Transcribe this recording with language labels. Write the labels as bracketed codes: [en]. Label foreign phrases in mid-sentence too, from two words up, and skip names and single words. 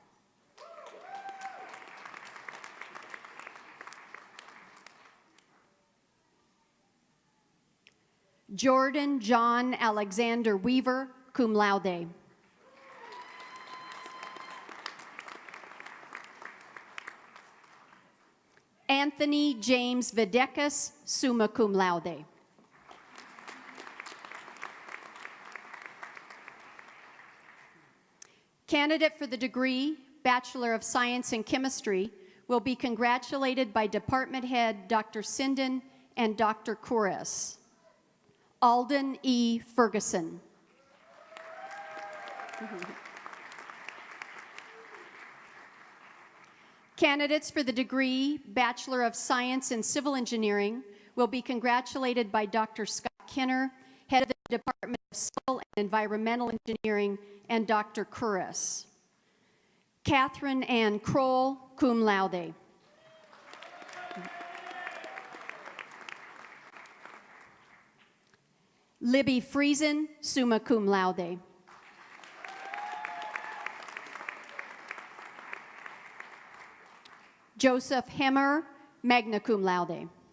[en] Jordan John Alexander Weaver, [la] cum laude. [en] Anthony James Videkas, [la] summa cum laude. [en] Candidate for the degree Bachelor of Science in Chemistry will be congratulated by Department Head Dr. Sinden and Dr. Kouris. Alden E. Ferguson. Candidates for the degree Bachelor of Science in Civil Engineering will be congratulated by Dr. Scott Kinner, Head of the Department of Civil and Environmental Engineering, and Dr. Kouris. Catherine Ann Kroll, [la] cum laude. [en] Libby Friesen, [la] summa cum laude. [en] Joseph Hemmer, [la] magna cum laude.